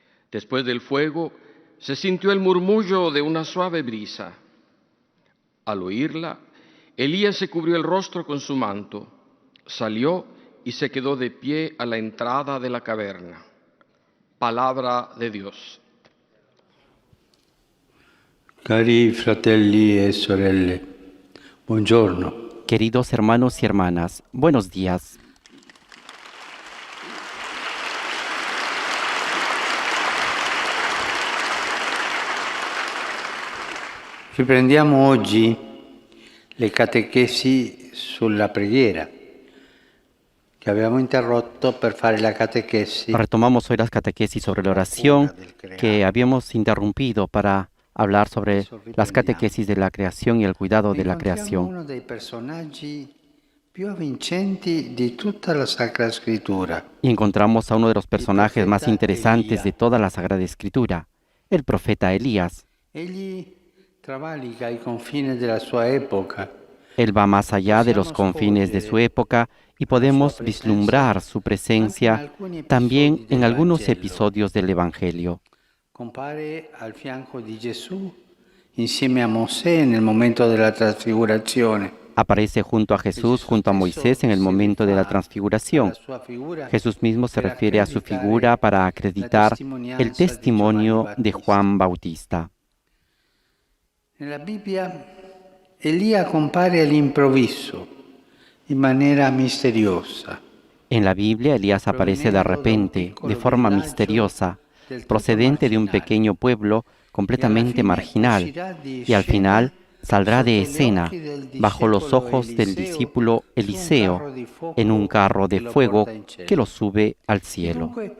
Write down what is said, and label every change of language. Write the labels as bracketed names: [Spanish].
[Spanish] Después del fuego se sintió el murmullo de una suave brisa. Al oírla, Elías se cubrió el rostro con su manto, salió y se quedó de pie a la entrada de la caverna. Palabra de Dios. [Italian] Cari fratelli e sorelle, buongiorno. [Spanish] Queridos hermanos y hermanas, buenos días. [Italian] Riprendiamo oggi le catechesi sulla preghiera, che abbiamo interrotto per fare la catechesi. [Spanish] Retomamos hoy las catequesis sobre la oración que habíamos interrumpido para hablar sobre las catequesis de la creación y el cuidado de la creación. [Italian] Uno dei personaggi più avvincenti di tutta la Sacra Scrittura. [Spanish] Y encontramos a uno de los personajes más interesantes de toda la Sagrada Escritura, el profeta Elías. [Italian] Egli travalica i confini della sua epoca. [Spanish] Él va más allá de los confines de su época y podemos vislumbrar su presencia también en algunos episodios del Evangelio. [Italian] Compare al fianco di Gesù insieme a Mosè nel momento della trasfigurazione. [Spanish] Aparece junto a Jesús, junto a Moisés en el momento de la transfiguración. Jesús mismo se refiere a su figura para acreditar el testimonio de Juan Bautista. [Italian] Nella Bibbia Elia compare all'improvviso, in maniera misteriosa. [Spanish] En la Biblia, Elías aparece de repente, de forma misteriosa, procedente de un pequeño pueblo completamente marginal, y al final saldrá de escena bajo los ojos del discípulo Eliseo en un carro de fuego que lo sube al cielo.